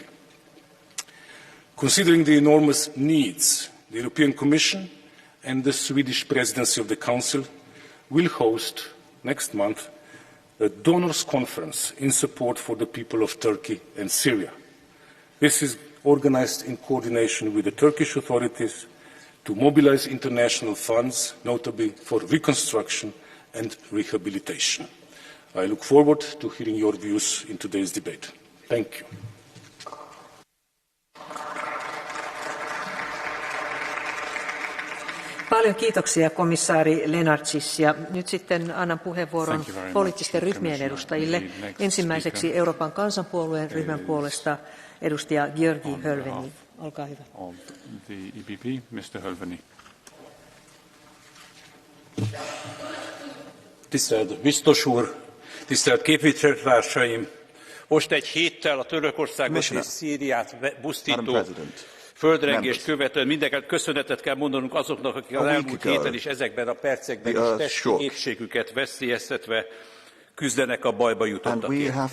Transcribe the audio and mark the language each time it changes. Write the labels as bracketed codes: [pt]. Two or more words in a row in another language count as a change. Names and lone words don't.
[en] Considering the enormous needs, the European Commission and the Swedish Presidency of the Council will host next month a donors' conference in support for the people of Turkey and Syria. This is organised in coordination with the Turkish authorities to mobilise international funds, notably for reconstruction and rehabilitation. I look forward to hearing your views in today's debate. Thank you. [fi] Paljon kiitoksia komissaari Lenartsis, ja nyt sitten annan puheenvuoron poliittisten ryhmien edustajille. Ensimmäiseksi Euroopan kansanpuolueen ryhmän puolesta edustaja György Hölveni. Olkaa hyvä. [hu] Tisztelt biztos úr, tisztelt képviselőtársaim! Most egy héttel a Törökországot és Szíriát pusztító földrengést követően mindeneket köszönetet kell mondanunk azoknak, akik az elmúlt héten is ezekben a percekben is testi épségüket veszélyeztetve küzdenek a bajba jutottakért.